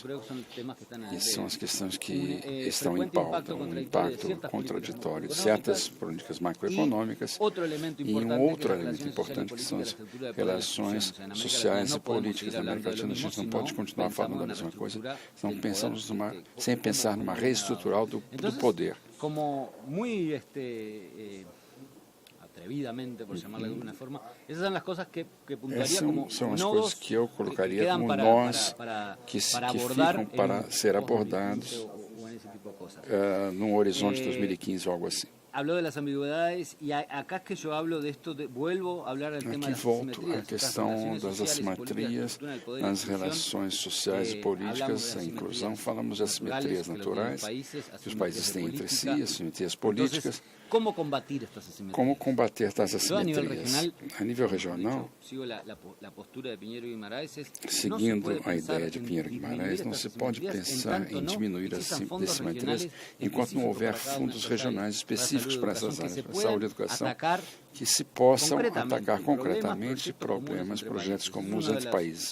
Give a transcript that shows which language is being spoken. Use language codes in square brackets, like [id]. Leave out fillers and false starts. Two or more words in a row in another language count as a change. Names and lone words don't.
[pt] Esses são as questões que estão em pauta, um impacto contraditório de certas políticas macroeconômicas e um outro elemento importante que são as relações sociais e políticas. Na América Latina, a gente não pode continuar falando a mesma coisa sem pensar numa reestrutural do poder. [es] Como muy atrevidamente, por llamarlo de alguna forma, esas son las cosas que puntuaría como [pt] são as coisas que eu colocaria como nós que ficam para ser abordados num horizonte de 2015 ou algo assim. [es] Habló de las ambigüedades y acá es que yo hablo de esto, vuelvo a hablar del tema de las asimetrías. [pt] A questão das assimetrias nas relações sociais e políticas, a inclusão, falamos de assimetrias naturais que os países têm entre si, assimetrias políticas. Como combater estas assimetrias? Como combater essas assimetrias? A nível regional, seguindo a ideia de Pinheiro Guimarães, não se pode pensar em diminuir as assimetrias enquanto não houver fundos regionais específicos para essas áreas, para saúde e educação, que se possam atacar concretamente problemas, projetos comuns entre países.